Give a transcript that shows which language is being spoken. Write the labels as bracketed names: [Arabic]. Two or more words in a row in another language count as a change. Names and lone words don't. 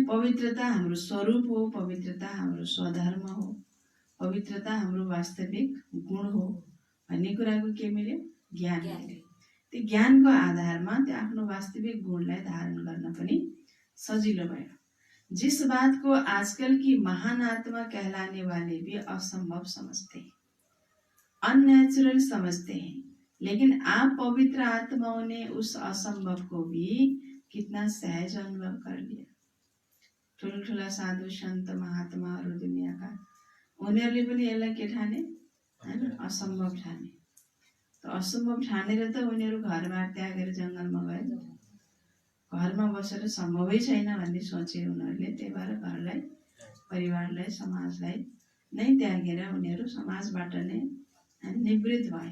[Nepali] पवित्रता हाम्रो स्वरूप हो, पवित्रता हाम्रो स्वधर्म हो, पवित्रता हाम्रो वास्तविक गुण हो भन्ने कुराको के मिल्यो, ज्ञान मिल्यो। त्यो ज्ञानको आधारमा त्यो आफ्नो वास्तविक गुणलाई धारण गर्न पनि सजिलो भयो। [Hindi] जिस बात को आजकल की महान आत्मा कहलाने वाले भी असंभव समझते हैं, अननेचुरल समझते हैं, लेकिन आप पवित्र आत्माओं ने उस असंभव को भी कितना सहज अनुभव कर लिया। [Nepali] ठुला साधु सन्त महात्माहरू दुनियाँका उनीहरूले पनि यसलाई के ठाने हैन, असम्भव ठाने। त असम्भव ठानेर त उनीहरू घरबार त्यागेर जङ्गलमा गए। घरमा बसेर सम्भवै छैन भन्ने सोचे उनीहरूले, त्यही भएर घरलाई, परिवारलाई, समाजलाई नै त्यागेर उनीहरू समाजबाट नै निवृत्त भए।